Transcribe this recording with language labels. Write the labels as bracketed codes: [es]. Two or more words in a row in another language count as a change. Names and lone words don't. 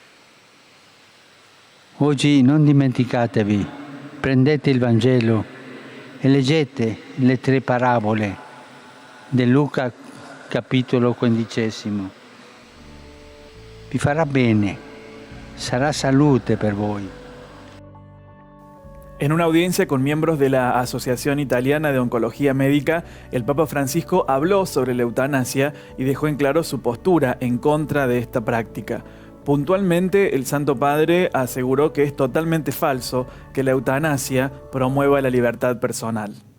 [it] Oggi non dimenticatevi, prendete il Vangelo e leggete le 3 parabole di Luca capitolo 15. Vi farà bene, sarà salute per voi. [es] En una audiencia con miembros de la Asociación Italiana de Oncología Médica, el Papa Francisco habló sobre la eutanasia y dejó en claro su postura en contra de esta práctica. Puntualmente, el Santo Padre aseguró que es totalmente falso que la eutanasia promueva la libertad personal.